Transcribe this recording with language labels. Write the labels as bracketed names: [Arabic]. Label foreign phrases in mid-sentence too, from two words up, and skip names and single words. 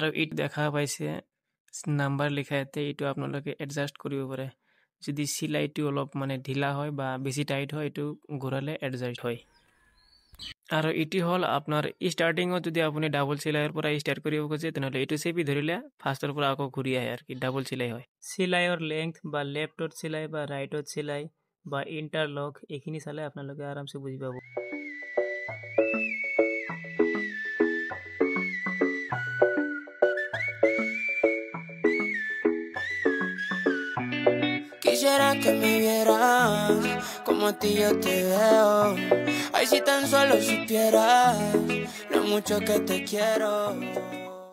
[Assamese] ইট দেখা পাইছে নাম্বাৰ লিখা আছে এটো আপোনালোকে এডজাস্ট কৰিব পাৰে যদি সিলাইটো অলপ মানে ঢিলা হয় বা বেছি টাইট হয় এটো ঘূৰালে এডজাস্ট হয় আৰু এটি হল আপোনাৰ স্টাৰ্টিংত যদি আপুনি [English] double stitch [Assamese] পৰা স্টাৰ্ট কৰিব খোজে তেনেহলে এটো চেপি ধৰিলে ফাৰ্ষ্টৰ পৰা আকৌ ঘূৰি আহে আৰু কি ডাবল সিলাই হয় [English] stitch length [Assamese] বা লেফটত সিলাই বা ৰাইটত সিলাই বা ইন্টাৰলক এখিনি চালে আপোনালোকে আৰামছে বুজি পাব [Spanish] Quisiera que me vieras como a ti yo te veo. Ay, si tan solo supieras lo mucho que te quiero.